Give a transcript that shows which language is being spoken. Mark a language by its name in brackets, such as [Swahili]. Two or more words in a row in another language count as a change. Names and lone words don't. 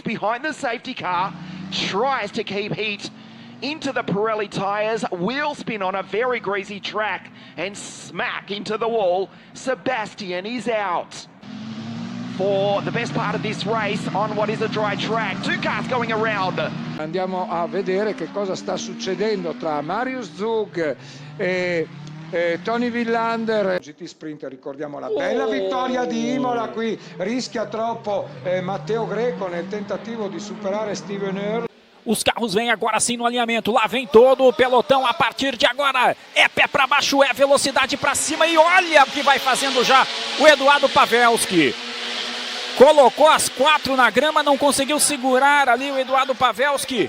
[English] Behind the safety car, tries to keep heat into the Pirelli tyres. Wheel spin on a very greasy track and smack into the wall. Sebastian is out for the best part of this race on what is a dry track. Two cars going around. [Italian] Andiamo a vedere che cosa sta succedendo tra Marius Zug e Tony Villander. GT Sprinter, ricordiamo la bella vittoria di Imola, qui rischia troppo Matteo Greco nel tentativo di superare Steven Earl. [Portuguese] Os carros vêm agora sim no alinhamento, lá vem todo o pelotão a partir de agora. É pé para baixo, é velocidade para cima e olha o que vai fazendo já o Eduardo Pavelski. Colocou as 4 na grama, não conseguiu segurar ali o Eduardo Pavelski.